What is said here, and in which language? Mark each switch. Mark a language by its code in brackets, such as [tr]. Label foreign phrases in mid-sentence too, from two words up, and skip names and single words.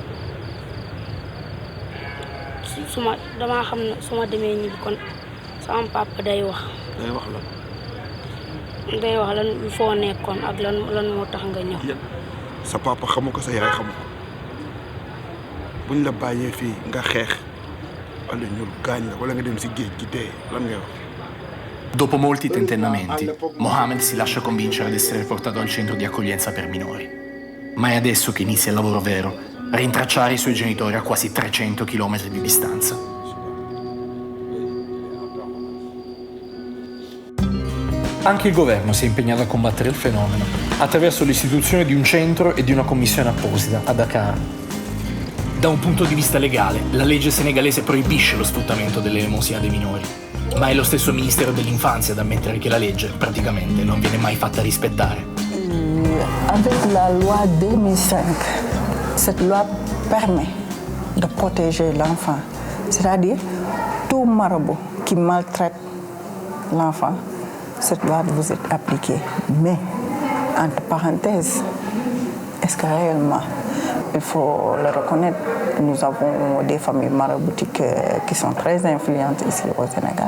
[wo] damaa xam ne su ma demee ñibbi kon sama papa day wax. Day wax lan. Day wax lan foo nekkoon ak lan moo tax nga ñëw. Sa papa xamu ko sa yaay xamu ko buñ la bàyyee fii nga xeex wala ñu gaañ la wala nga dem si géej gi dee lan ngay wax. [it] Dopo molti tentennamenti, Mohamed si lascia convincere ad essere portato al centro di accoglienza per minori. Ma è adesso che inizia il lavoro vero, rintracciare i suoi genitori a quasi 300 km di distanza. Anche il governo si è impegnato a combattere il fenomeno attraverso l'istituzione di un centro e di una commissione apposita a Dakar. Da un punto di vista legale, la legge senegalese proibisce lo sfruttamento delle elemosina dei minori, ma è lo stesso Ministero dell'Infanzia ad ammettere che la legge praticamente non viene mai fatta rispettare. [fr] Avec la loi 2005, cette loi permet de protéger l'enfant, c'est-à-dire tout marabout qui maltraite l'enfant, cette loi vous est appliquée. Mais, entre parenthèses, est-ce que réellement, il faut le reconnaître, nous avons des familles maraboutiques qui sont très influentes ici au Sénégal.